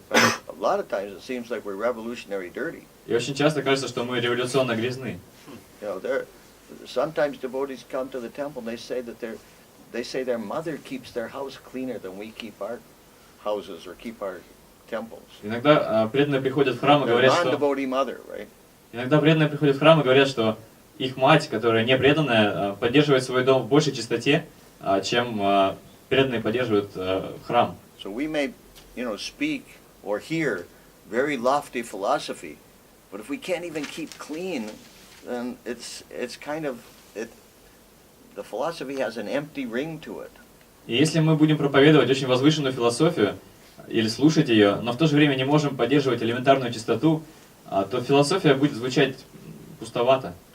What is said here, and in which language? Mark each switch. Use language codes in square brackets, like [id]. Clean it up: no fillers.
[en] A lot of times it seems like we're revolutionary dirty. [ru] И очень часто кажется, что мы революционно грязны. [en] You know, sometimes devotees come to the temple and they say their mother keeps their house cleaner than we keep our houses or keep our temples. [ru] Иногда преданные приходят в храм и говорят, что [en] Non-devotee mother, right? [ru] иногда преданные приходят в храм и говорят, что их мать, которая не преданная, поддерживает свой дом в большей чистоте, чем преданные поддерживают храм. [en] So we may, speak or hear very lofty philosophy, but if we can't even keep clean, then it's kind of the philosophy has an empty ring to it. [ru] И если мы будем проповедовать очень возвышенную философию или слушать ее, но в то же время не можем поддерживать элементарную чистоту, то философия будет звучать пустовато.